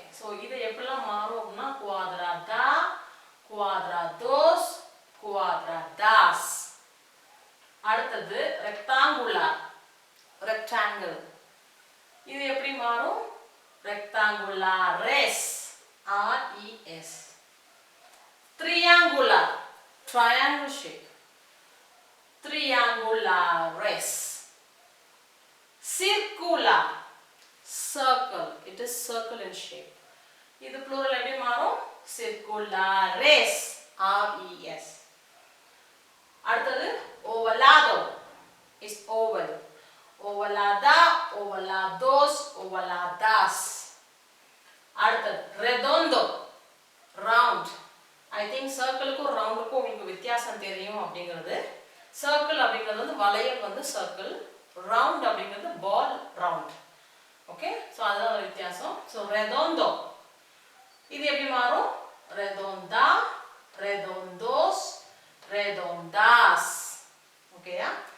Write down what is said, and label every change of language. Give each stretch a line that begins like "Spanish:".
Tamil: So இது எப்படிலாம் மாறும் அப்படின்னா குவாட்ராடா, குவாட்ராடோஸ், குவாட்ராடாஸ். அடுத்தது ரெக்டாங்குலர், ரெக்டாங்கிள். இது எப்படி மாறும்?
Spanish: ரெக்டாங்குலாரெஸ், RES. triangular, triangle shape. triangulares.
English: circular, circle, it is circle in shape.
Tamil: இது plural எப்படி மாறும்?
Spanish: circulares, RES.
English: அடுத்தது ovalado is oval.
Spanish: ovalada, ovalados, ovaladas. அடுத்தது redondo, round.
Tamil: I think சர்க்கிளுக்கும் ரவுண்டுக்கும் உங்களுக்கு வித்தியாசம் தெரியும் அப்படிங்கிறது. சர்க்கிள் அப்படிங்கிறது வந்து வளையல் வந்து சர்க்கிள், ரவுண்ட் அப்படிங்கிறது பால் ரவுண்ட். ஓகே. ஸோ அதுதான் ஒரு வித்தியாசம். ஸோ redondo இது எப்படி மாறும்?
Spanish: redonda, redondos, redondas. ஓகேயா.